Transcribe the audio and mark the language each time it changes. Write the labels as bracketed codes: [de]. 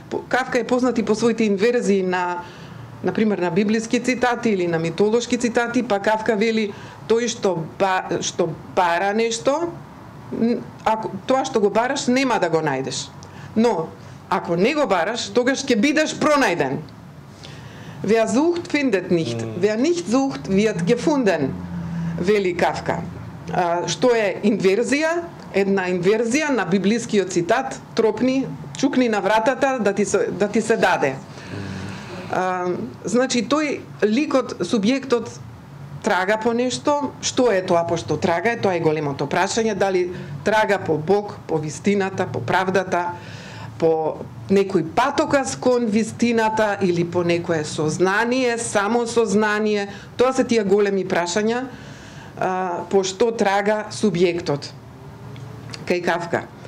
[mk] Кавка е познат и по своите инверзии на пример на библиски цитати или на митолошки цитати, па Кавка вели тој што бара нешто, ако тоа што го бараш нема да го најдеш. Но ако не го бараш, тогаш ќе бидеш пронајден. [de] Wer sucht, findet nicht. Wer nicht sucht, wird gefunden, [mk] вели Кавка. Што е инверзија? Една инверзија на библискиот цитат, тропни, чукни на вратата да ти се даде. Значи, тој ликот, субјектот трага по нешто, што е тоа по што трага, тоа е големото прашање, дали трага по Бог, по вистината, по правдата, по некој патоказ кон вистината или по некое сознание, само сознание, тоа се тие големи прашања, по што трага субјектот кај Кавка.